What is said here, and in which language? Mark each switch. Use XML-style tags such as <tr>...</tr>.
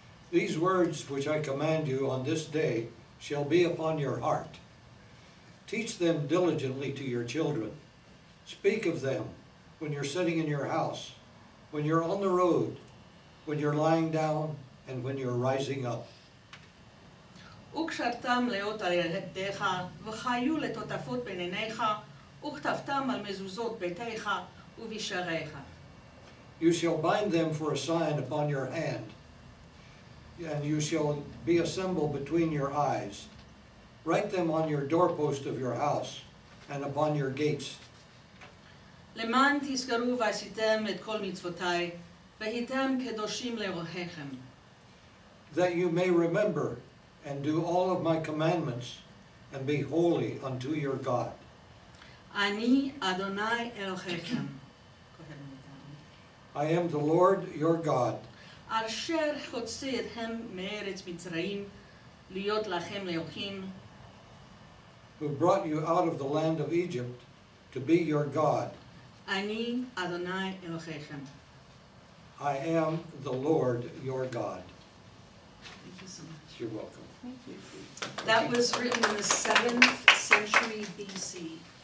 <en>These words which I command you on this day shall be upon your heart. Teach them diligently to your children. Speak of them when you're sitting in your house, when you're on the road, when you're lying down, and when you're rising up.</en> <he>וקשרתם לאות על ידיך, וחיו לטוטפות בין עיניך, וכתבתם על מזוזות ביתך ובשעריך.</he> <en>You shall bind them for a sign upon your hand, and you shall be a symbol between your eyes. Write them on your doorpost of your house and upon your gates.</en> <he>למען תזכרו ועשיתם את כל מצוותיי, והייתם קדושים לאלוהיכם.</he> <en>That you may remember and do all of my commandments and be holy unto your God.</en> <he>אני אדוני אלוהיכם.</he> <en>Go ahead and read that one. I am the Lord your God,</en> <he>אשר הוציא אתכם מארץ מצרים, להיות לכם לאלוהים.</he> <en>who brought you out of the land of Egypt to be your God.</en> <he>אני אדוני אלוהיכם.</he> <en>I am the Lord your God. Thank you so much. You're welcome. That was written in the 7th century BC.</en>